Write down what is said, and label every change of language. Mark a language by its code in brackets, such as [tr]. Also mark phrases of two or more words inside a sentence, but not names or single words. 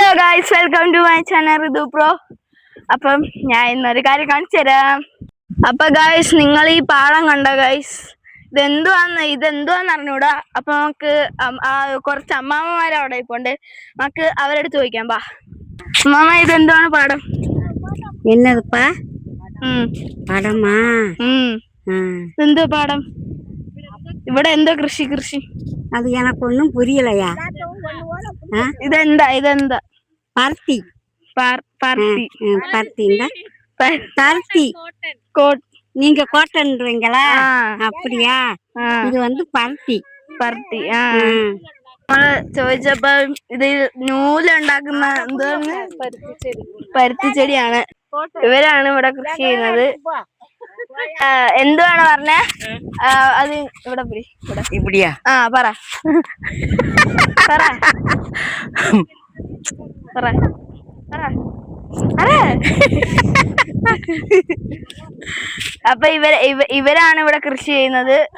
[ml] ഗൈസ്, [en] welcome to my channel [ml] റിതു പ്രോ. അപ്പം ഞാൻ ഇന്നൊരു കാര്യം കാണിച്ചു തരാം. അപ്പൊ ഗൈസ്, നിങ്ങൾ ഈ പാടം കണ്ട ഗൈസ്, ഇതെന്തുവാന്ന് അറിഞ്ഞൂടാ. അപ്പൊ നമുക്ക് കുറച്ച് അമ്മാമ്മമാരെ അവിടെ ഇപ്പോണ്ട്, നമുക്ക് അവരെടുത്ത് ചോദിക്കാം. പാ അമ്മാമ്മ, ഇതെന്തുവാണ് പാടം? [ta] என்னதுப்பா படமா? [ml] എന്തോ പാടം? ഇവിടെ എന്തോ കൃഷി? [ta] அது எனக்கு ஒன்றும் புரியலையா. [ml] ഇതെന്താ? [ta] பருத்தி. பருத்தி. பருத்தி. நீங்க கோட்டன்றீங்களா? அப்படியா? இது வந்து பருத்தி. [ml] നമ്മള് ചോദിച്ചപ്പോ ഇത് നൂലുണ്ടാക്കുന്ന പരുത്തി ചെടിയാണ്. ഇവരാണ് ഇവിടെ കൃഷി ചെയ്യുന്നത്. എന്തുവാണ് പറഞ്ഞേ? അത് ഇവിടെ [ta] இப்படியா? [ml] പറ അപ്പൊ ഇവരാണ് ഇവിടെ കൃഷി ചെയ്യുന്നത്.